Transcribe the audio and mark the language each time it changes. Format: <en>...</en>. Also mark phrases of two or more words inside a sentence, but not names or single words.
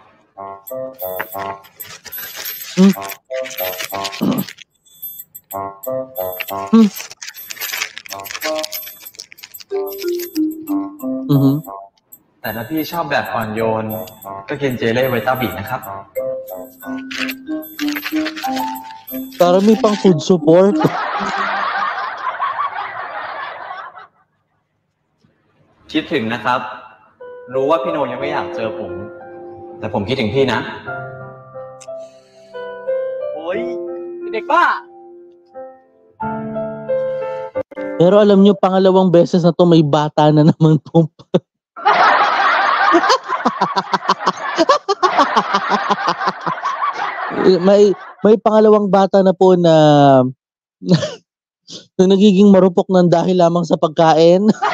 <th>Mm-hmm. แต่ถ้าพี่ชอบแบบอ่อนโยนก็กินเจเล่ไวต้าบินะครับ</th> <tl>Para may pang</tl> <en>food support.</en> <th>คิดถึงนะครับ รู้ว่าพี่โนยังไม่อยากเจอผม แต่ผมคิดถึงพี่นะ โอ้ยเด็กบ้า</th> <tl>Pero alam nyo, pangalawang beses na to may bata na naman pong may pangalawang bata na po na na nagiging marupok ng dahil lamang sa pagkain.</tl>